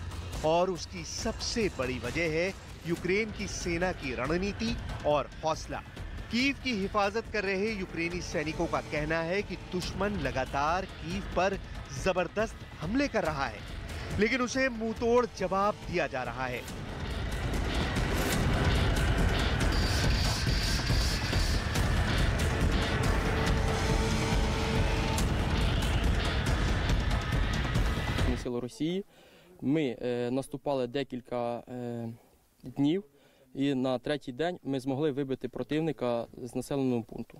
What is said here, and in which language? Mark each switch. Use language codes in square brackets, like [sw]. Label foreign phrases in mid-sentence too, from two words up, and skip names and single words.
[hi] और उसकी सबसे बड़ी वजह है यूक्रेन की सेना की रणनीति और हौसला। कीव की हिफाजत कर रहे यूक्रेनी सैनिकों का कहना है कि दुश्मन लगातार कीव पर जबरदस्त हमले कर रहा है, लेकिन उसे मुंहतोड़ जवाब दिया जा रहा है। [uk] Сили Росії. Ми наступали декілька днів, і на третій день ми змогли вибити противника з населеного пункту.